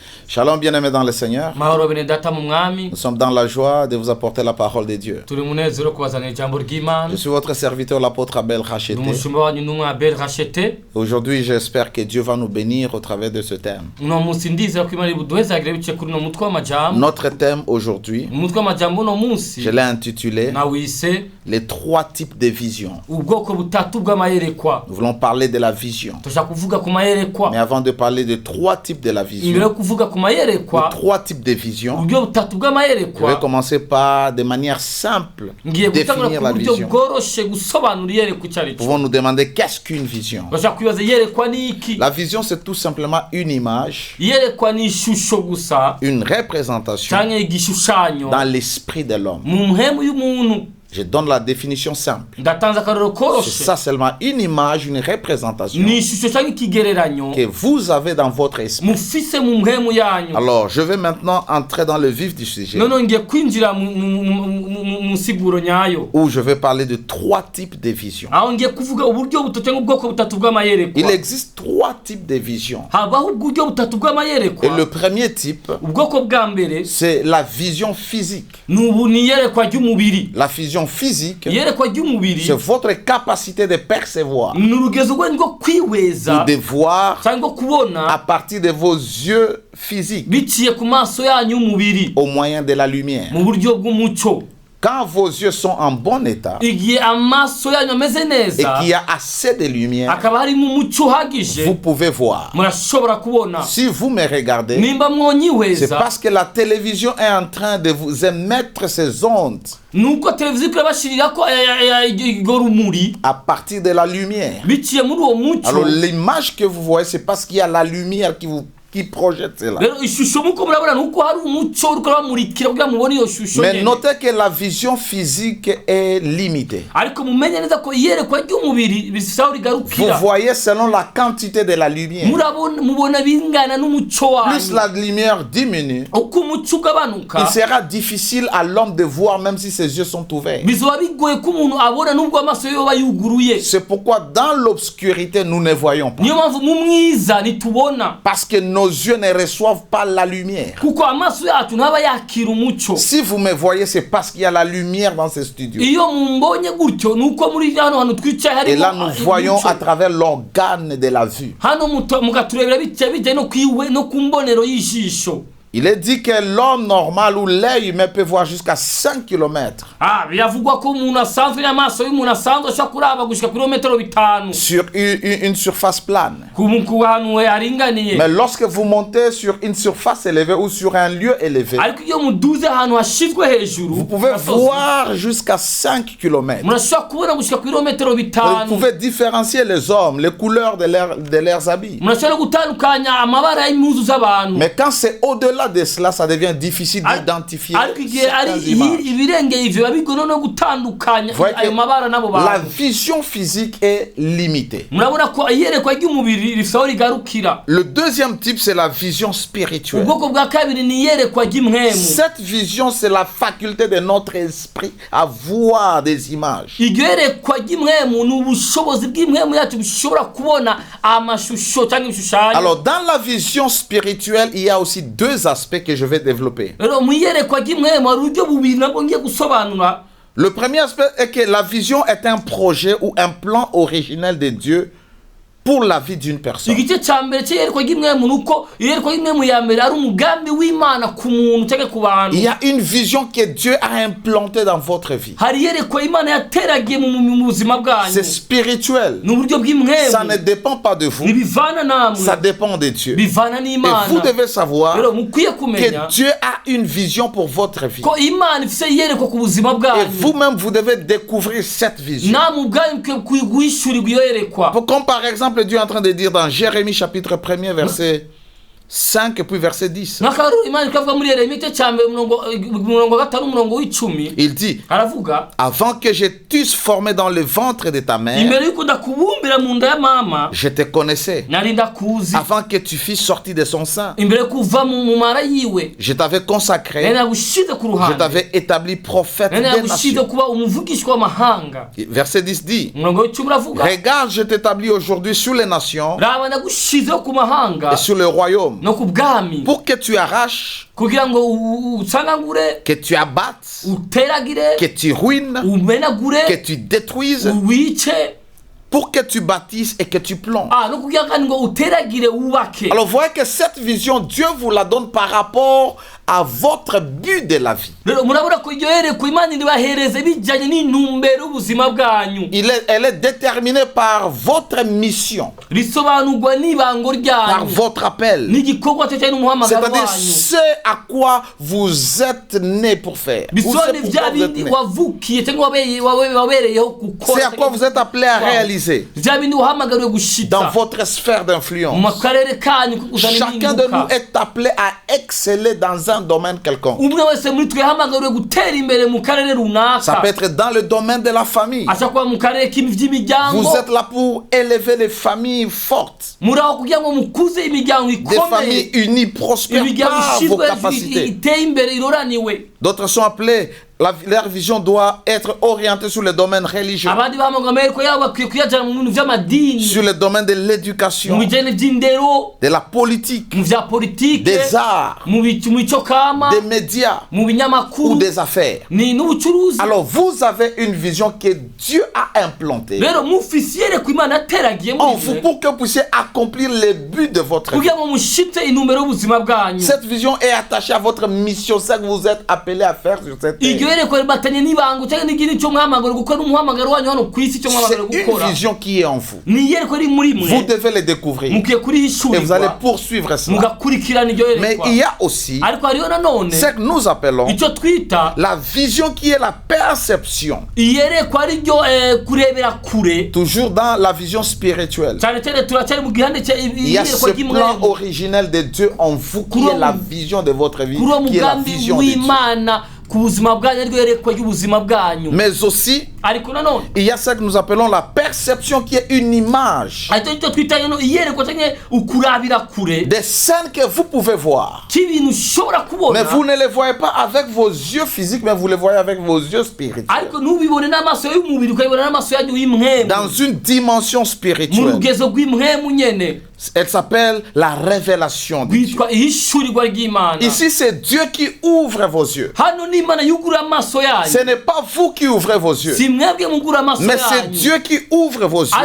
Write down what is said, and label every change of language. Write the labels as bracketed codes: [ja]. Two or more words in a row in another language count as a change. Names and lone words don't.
[fr] Shalom bien-aimés dans le Seigneur. [rn] Mahoro bene data mu mwami. [fr] Nous sommes dans la joie de vous apporter la parole de Dieu. [rn] Turi munezero kubazanira ijambo ry'Imana. [fr] Je suis votre serviteur, l'apôtre Abel Rachete. [rn] Umushumba wanyu numwe Abel Rachete. [fr] Aujourd'hui, j'espère que Dieu va nous bénir au travers de ce thème. [rn] Uno munsi ndizera ko Imana ibuduhezagire bice kuri no mutwe w'amajambo. [fr] Notre thème aujourd'hui, [rn] Umutwe w'amajambo no munsi. [fr] je l'ai intitulé [rn] Nawise [fr] les trois types de visions. [rn] ubwoko butatu bw'amayerekwa. [fr] Nous voulons parler de la vision. [rn] Tushaka kuvuga ku mayerekwa. [fr] Mais avant de parler de trois types de la [rn] Imbere yo [fr] vision, [rn] kuvuga ku [fr] ou [rn] mayerekwa, [fr] trois types de visions, [rn] uburyo butatu [fr] je [rn] bw'amayerekwa. [fr] vais commencer par, de manière simple, [rn] Ngiye gutangura [fr] définir [rn] ku [fr] la [rn] buryo [fr] vision. [rn] bworoshe gusobanura iyerekwa icyo ari [fr] Nous [rn] cyo. [fr] pouvons nous demander qu'est-ce qu'une vision. [rn] Bashaka kwibaza iyerekwa ni iki? [fr] La vision, c'est tout simplement une image, [rn] Iyerekwa ni ishusho gusa [fr] une représentation [rn] cyangwa igishushanyo [fr] dans l'esprit de l'homme. [rn] mu mpemu y'umuntu. [fr] Je donne la définition simple. [rn] Ndatanze akarero [fr] C'est [rn] koroshe. [fr] ça seulement, une image, une représentation [rn] Ni ishusho cyangwa ikigereranyo [fr] que vous avez dans votre esprit. [rn] mufise mu mpemu yanyu. [fr] Alors, je vais maintenant entrer dans le vif du sujet, [rn] None ngiye kwinjira mu siguro nyayo, [fr] où je vais parler de trois types de visions. [rn] aho ngiye kuvuga uburyo butatu cyangwa ubwoko butatu [fr] Il [rn] bw'amayerekwa. [fr] existe trois types de visions. [rn] Habaho uburyo butatu [fr] Et [rn] bw'amayerekwa. [fr] le premier type, [rn] Ubwoko bwa mbere [fr] c'est la vision physique. [rn] ni iyerekwa ry'umubiri. [fr] La vision physique, [rn] Iyerekwa ry'umubiri [fr] c'est votre capacité de percevoir, [rn] ni urugezo rwanyu rwo kwihweza [fr] de voir [rn] cyangwa kubona [fr] à partir de vos yeux physiques, [rn] biciye ku maso yanyu y'umubiri [fr] au moyen de la lumière. [rn] mu buryo bw'umucyo. [fr] Quand vos yeux sont en bon état [rn] Igihe amaso yanyu ameze [fr] et [rn] neza [fr] qu'il y a assez de lumière, [rn] akaba harimo umucyo uhagije, [fr] vous pouvez voir. [rn] murashobora kubona. [fr] Si vous me regardez, [rn] Nimba [fr] c'est [rn] mwonyihweza [fr] parce que la télévision est en train de vous émettre ses ondes [rn] nuko televiziyo irabashirira ko iryo rumuri [fr] à partir de la lumière. [rn] biciye muri uwo [fr] Alors [rn] mucyo. [fr] l'image que vous voyez, c'est parce qu'il y a la lumière qui projette cela. [rn] Rero ishusho muko murabona nuko hari umucyo uriko urabamurikira kugira mubone iyo shusho [fr] Mais [rn] nyene. [fr] notez que la vision physique est limitée. [rn] Ariko mumenye neza ko iyerekwa ry'umubiri bisaho [fr] Vous [rn] rigarukira. [fr] voyez selon la quantité de la lumière. [rn] Mubona bingana n'umucyo [fr] Plus [rn] wanyu. [fr] la lumière diminue, [rn] Uko umucyo [fr] il [rn] ugabanuka [fr] sera difficile à l'homme de voir même si ses yeux sont ouverts. [rn] bizoba bigoye ko umuntu abona nubwo amaso ye yoba yuguruye. [fr] C'est pourquoi dans l'obscurité, nous ne voyons pas. [rn] Niyo mpamvu mu mwiza ntitubona, [fr] Parce que nos yeux ne reçoivent pas la lumière. [rn] kuko amaso yacu ntaba yakira umucyo. [fr] Si vous me voyez, c'est parce qu'il y a la lumière dans ce studio. [rn] Iyo mumbonye gutyo nuko muri hano hantu twicaye [fr] Et là, [rn] harimo [fr] nous voyons [rn] umucyo. [fr] à travers l'organe de la vue. [rn] Hano mukaturebera bijya no kwiwe no ku mbonero y'ijisho. [fr] Il est dit que l'homme normal ou l'œil humain peut voir jusqu'à 5 km [rn] Biravugwa ko umuntu asanzwe n'amaso y'umuntu asanzwe ashobora kuraba gushika kilometero 5 [fr] sur une surface plane. [rn] ku hantu haringaniye. [fr] Mais lorsque vous montez sur une surface élevée ou sur un lieu élevé, [rn] Ariko iyo muduze ahantu hashizwe hejuru, [fr] vous pouvez voir jusqu'à 5 km. [rn] murashobora kubona gushika kilometero [fr] Vous [rn] 5. [fr] pouvez différencier les hommes, les couleurs de leurs habits. [rn] Murashobora gutandukanya amabara y'impuzu z'abantu. [fr] Mais quand c'est au-delà de cela, ça devient difficile d'identifier [rn] Ariko igihe ari [fr] certaines images. [rn] ibirengeye ivyo bigono no gutandukanya [fr] Voyez [rn] ayo [fr] que [rn] mabara n'abo [fr] la [rn] bantu. [fr] vision physique est limitée. [rn] Murabona ko iyerekwa ry'umubiri risaho rigarukira. [fr] Le deuxième type, c'est la vision spirituelle. [rn] Ubwoko bwa kabiri ni iyerekwa ry'imwemu. [fr] Cette vision, c'est la faculté de notre esprit à voir des images. [rn] Iryo yerekwa ry'imwemu ni ubushobozi bw'imwemu yacu bushobora kubona amashusho cyangwa ibishushanyo. [fr] Alors, dans la vision spirituelle, il y a aussi deux aspects que je vais développer. [rn] Rero mu iyerekwa ry'imwemu hari uburyo bubiri nabwo ngiye gusobanura. [fr] Le premier aspect est que la vision est un projet ou un plan originel de Dieu pour la vie d'une personne. [rn] Igice cya mbere cy'iyerekwa ry'imwemu ni uko iyerekwa ry'imwemu ya mbere ari umugambi w'Imana ku muntu cyangwa ku bantu. [fr] Il y a une vision que Dieu a implantée dans votre vie. [rn] Hari iyerekwa Imana yateragiye mu buzima bwanyu. [fr] C'est spirituel. [rn] Ni uburyo bw'imwemu. [fr] Ça ne dépend pas de vous. [rn] Ntibivana namwe. [fr] Ça dépend de Dieu. [rn] Bivana [fr] Et [rn] n'Imana. [fr] vous devez savoir [rn] Rero mukwiye [fr] que [rn] kumenya [fr] Dieu a une vision pour votre vie. [rn] ko Imana ifise iyerekwa ku buzima [fr] Et [rn] bwanyu. [fr] vous-même, vous devez découvrir cette vision. [rn] Namwe ubwanyu guhishurirwa iyo yerekwa. [fr] Comme par exemple, Dieu est en train de dire dans Jérémie chapitre 1er, verset 5 et puis verset 10. [rn] N'akaruru Imana ikavuga muri Yeremiya igice cya mbere umurongo wa 5 umurongo w'10. [fr] Il dit, [rn] Aravuga, [fr] avant que je t'eusse formé dans le ventre de ta mère, [rn] imbere yuko ndakubumbira mu nda ya mama [fr] je te connaissais. [rn] nari ndakuzi. [fr] Avant que tu fusses sorti de son sein, [rn] Imbere kuva mu mara yiwe [fr] je t'avais consacré, [rn] nari nagushize ku [fr] je [rn] ruhande. [fr] t'avais établi prophète [rn] Nari [fr] des [rn] nagushize [fr] nations. [rn] kuba umuvugishwa w'amahanga. [fr] Verset 10 dit, [rn] Umurongo w'10 uravuga, [fr] regarde, je t'établis aujourd'hui sur les nations [rn] raba nagushizeho ku mahanga [fr] et sur le royaume. [rn] no ku bwami [fr] pour que tu arraches, [rn] kugira ngo usangangure, [fr] que tu abattes, [rn] uteragire, [fr] que tu ruines, [rn] umenagure, [fr] que tu détruises, [rn] wice, [fr] pour que tu bâtisses et que tu plonges. [rn] no kugira ngo uteragire wubake. [fr] Alors voyez que cette vision, Dieu vous la donne par rapport à votre but de la vie. [rn] Rero murabura ko iryo yerekwa Imana iribahereze bijyanye n'intumbero y'ubuzima bwanyu. [fr] Elle est déterminée par votre mission, [rn] Risobanurwa n'ibango [fr] par [rn] ryanyu, [fr] votre appel. [rn] n'igikorwa cyo cyane n'umuhamagaro [fr] C'est-à-dire [rn] wanyu. [fr] ce à quoi vous êtes né pour faire. Ou [rn] Bisobanura [fr] c'est pourquoi [rn] bya [fr] vous êtes [rn] bindi [fr] né. [rn] wavukiye cyangwa wabereyeho gukora. [fr] C'est à quoi vous êtes appelé à réaliser [rn] Bya bindi uhamagariwe [fr] dans [rn] gushitsa [fr] votre sphère [rn] mu [fr] d'influence. [rn] karere kanyu ko kuzana [fr] Chacun de nous [rn] impinduka. [fr] est appelé à exceller dans un domaine quelconque. [rn] Umwe wese muri twe yahamagariwe gutera imbere mu karere [fr] Ça [rn] runaka. [fr] peut être dans le domaine de la famille. [rn] Ashobora kuba mu karere k'iby'imiryango. [fr] Vous êtes là pour élever les familles fortes, [rn] muri aho kugira ngo mukuze imiryango [fr] des [rn] ikomeye, [fr] familles unies, prospères [rn] imiryango [fr] par vos [rn] ishyizwe [fr] capacités. [rn] iteye imbere iroraniwe. [fr] D'autres sont appelés, leur vision doit être orientée sur le domaine religieux, [rn] Abandi bahamagara amereko yabo bakwiye kuyajyana mu bintu by'amadini, [fr] sur le domaine de [rn] mu [fr] l'éducation, [rn] bijyanye by'indero, [fr] de la politique, [rn] mu bya politike, [fr] des arts, [rn] mu mico kama, [fr] des médias [rn] mu [fr] ou [rn] binyamakuru, [fr] des affaires. [rn] ni n'ubucuruzi. [fr] Alors vous avez une vision que Dieu a implantée [rn] Rero mufise iyerekwa Imana yateragiye [fr] en [rn] muri [fr] vous [rn] mwe [fr] pour que vous puissiez accomplir les buts de votre vie. [rn] kugira ngo mushitse intumbero y'ubuzima bwanyu. [fr] Cette vision est attachée à votre mission, ce que vous êtes appelé à faire sur cette [rn] Iryo [fr] terre. [rn] yerekwa ribatanye n'ibango cyangwa n'igindi cyo muhamagaro gukora n'umuhamagaro wanyu hano ku isi cyo [fr] C'est [rn] muhamagaro [fr] une [rn] gukora. [fr] vision qui est en vous. [rn] Ni iyerekwa riri muri [fr] Vous [rn] mwe, [fr] devez le découvrir [rn] mukwiye [fr] et vous allez [rn] kurihishurirwa [fr] poursuivre cela. [rn] mugakurikirana iryo [fr] Mais [rn] yerekwa. [fr] il y a aussi [rn] Ariko hariho nanone [fr] ce que nous appelons [rn] icyo twita [fr] la vision qui est la perception, [rn] iyerekwa ariryo kurebera kure. [fr] toujours dans la vision spirituelle. [rn] cyane cyane turacyari mu gihande [fr] Il y a ce [rn] iyerekwa [fr] plan [rn] ry'imwemu, [fr] originel de Dieu en vous qui est la vision de votre vie, [rn] kuri uwo [fr] qui est la [rn] mugambi [fr] vision de Dieu. [rn] w'Imana ku buzima bwanyu, ariryo yerekwa ry'ubuzima bwanyu. [fr] Mais aussi, [rn] Ariko nanone [fr] il y a ce que nous appelons la perception qui est une image [rn] aricyo nicyo twita iyerekwa cyangwa ukurabira kure [fr] des scènes que vous pouvez voir. [rn] cy'ibintu ushobora [fr] Mais [rn] kubona, [fr] vous ne les voyez pas avec vos yeux physiques, mais vous les voyez avec vos yeux spirituels. [rn] ariko ntubibone n'amaso y'umubiri, ukabibona n'amaso yanyu y'imwemu, [fr] Dans une dimension [rn] mu [fr] spirituelle. [rn] rugezo rw'imwemu nyene [fr] Elle s'appelle la révélation de Dieu. [rn] rwitwa ihishurirwa ry'Imana. [fr] Ici, c'est Dieu qui ouvre vos yeux. [rn] Hano ni Imana yugura amaso [fr] Ce [rn] yanyu, [fr] n'est pas vous qui ouvrez vos yeux, [rn] si mwebwe mugura amaso [fr] mais c'est [rn] yanyu, [fr] Dieu qui ouvre vos yeux